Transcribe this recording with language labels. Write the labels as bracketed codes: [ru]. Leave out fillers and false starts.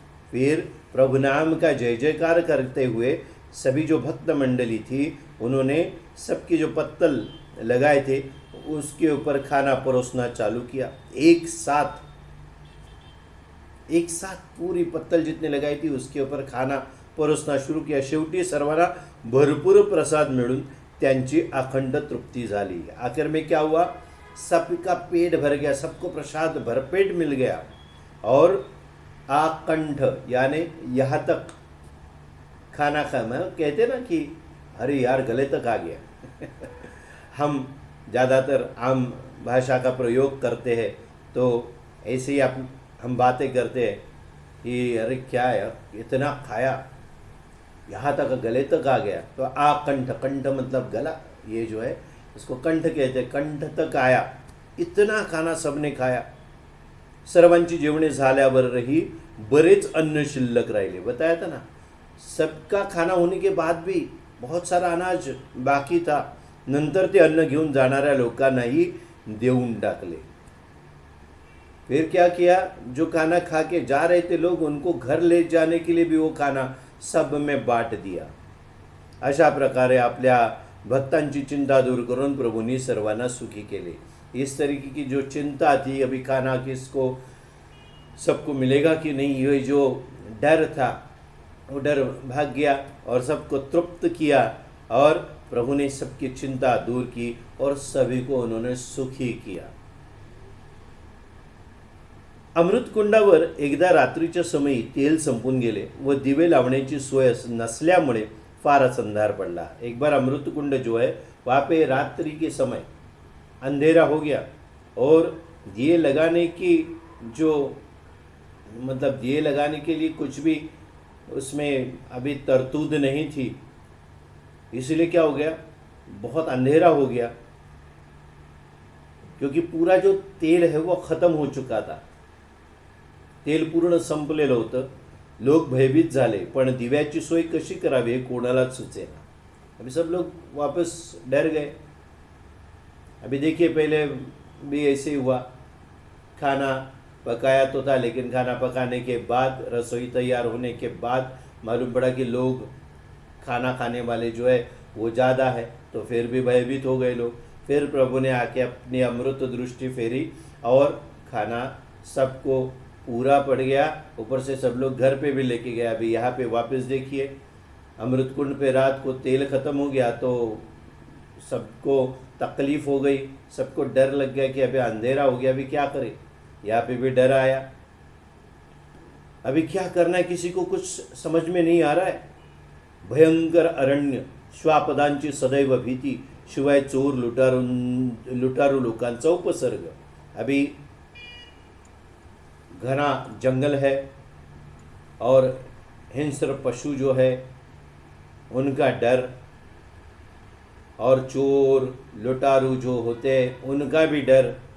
[hi] फिर प्रभु नाम का जय जयकार करते हुए सभी जो भक्त मंडली थी, उन्होंने सबके जो पत्तल लगाए थे उसके ऊपर खाना परोसना चालू किया। एक साथ पूरी पत्तल जितने लगाई थी उसके ऊपर खाना परोसना शुरू किया। [mr] शेवटी सर्वांना भरपूर प्रसाद मिळून त्यांची अखंड तृप्ति झाली। [hi] आखिर में क्या हुआ, सबका पेट भर गया, सबको प्रसाद भरपेट मिल गया और आकंठ यानी यहाँ तक खाना कहते ना कि अरे यार गले तक आ गया। हम ज़्यादातर आम भाषा का प्रयोग करते हैं तो ऐसे ही हम बातें करते हैं कि अरे क्या है इतना खाया, यहाँ तक गले तक आ गया। तो आकंठ, कंठ मतलब गला, ये जो है इसको कंठ कहते हैं, कंठ तक आया। इतना खाना सबने खाया। [mr] सर्वांची जेवणे झाल्यावरही बरेच अन्न शिल्लक राहिले। [hi] बताया था ना, सबका खाना होने के बाद भी बहुत सारा अनाज बाकी था। [mr] नंतर ते अन्न घेऊन जाणाऱ्या लोकांनाही देऊन टाकले। [hi] फिर क्या किया, जो खाना खा के जा रहे थे लोग, उनको घर ले जाने के लिए भी वो खाना सब में बांट दिया। [mr] अशा प्रकारे आपल्या भक्तांची चिंता दूर करून प्रभूंनी सर्वांना सुखी केले। [hi] इस तरीके की जो चिंता थी, अभी खाना किसको, सबको मिलेगा कि नहीं, ये जो डर था वो डर भाग गया और सबको तृप्त किया और प्रभु ने सबकी चिंता दूर की और सभी को उन्होंने सुखी किया। [mr] अमृत कुंडावर एकदा रात्रीच्या समयी तेल संपून गेले व दिवे लावण्याची सोय नसल्यामुळे फारच अंधार पडला। [hi] एक बार अमृत कुंड जो है वहाँ पे रात्रि के समय अंधेरा हो गया और दिए लगाने की जो मतलब दिए लगाने के लिए कुछ भी उसमें अभी तरतूद नहीं थी, इसलिए क्या हो गया, बहुत अंधेरा हो गया, क्योंकि पूरा जो तेल है वो खत्म हो चुका था। [mr] तेल पूर्ण संपलेलं होतं। लोग भयभीत झाले, पण दिव्याची सोय कशी करावी हे कोणालाच सुचेना। [hi] अभी सब लोग वापस डर गए। अभी देखिए, पहले भी ऐसे ही हुआ, खाना पकाया तो था, लेकिन खाना पकाने के बाद, रसोई तैयार होने के बाद मालूम पड़ा कि लोग खाना खाने वाले जो है वो ज़्यादा है, तो फिर भी भयभीत हो गए लोग। फिर प्रभु ने आके अपनी अमृत दृष्टि फेरी और खाना सबको पूरा पड़ गया। ऊपर से सब लोग घर पे भी लेके गए। अभी यहाँ पे वापस देखिए, अमृत कुंड पे रात को तेल ख़त्म हो गया तो सबको तकलीफ़ हो गई, सबको डर लग गया कि अभी अंधेरा हो गया, अभी क्या करें। यहाँ पे भी डर आया, अभी क्या करना है किसी को कुछ समझ में नहीं आ रहा है। [mr] भयंकर अरण्य, श्वापदांची सदैव भीती, शिवाय चोर लुटारू लोकांचा उपसर्ग। [hi] अभी घना जंगल है और हिंस्र पशु जो है उनका डर, और चोर लुटारू जो होते हैं उनका भी डर।